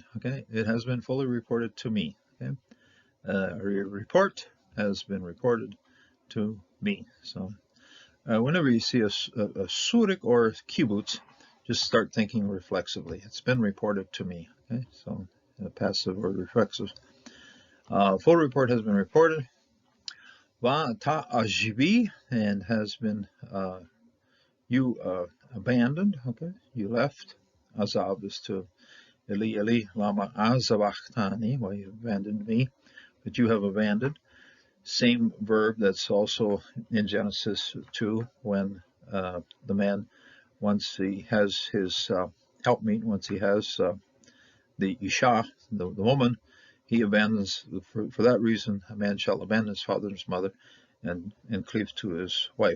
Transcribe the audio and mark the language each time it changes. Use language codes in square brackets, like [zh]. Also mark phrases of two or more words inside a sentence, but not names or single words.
[en] Okay, it has been fully reported to me. Okay, a report has been reported to me. So whenever you see a surik or kibbutz, just start thinking reflexively. It's been reported to me. Okay, so passive or reflexive. Full report has been reported. [he] ותעזבני, [en] and has been you abandoned. Okay, you left. Azab is to [he] אלי אלי למה עזבתני, [en] why you abandoned me, but you have abandoned. Same verb that's also in Genesis 2 when the man, once he has his helpmeet, once he has the Isha, the woman, he abandons, for that reason, a man shall abandon his father and his mother and cleave to his wife.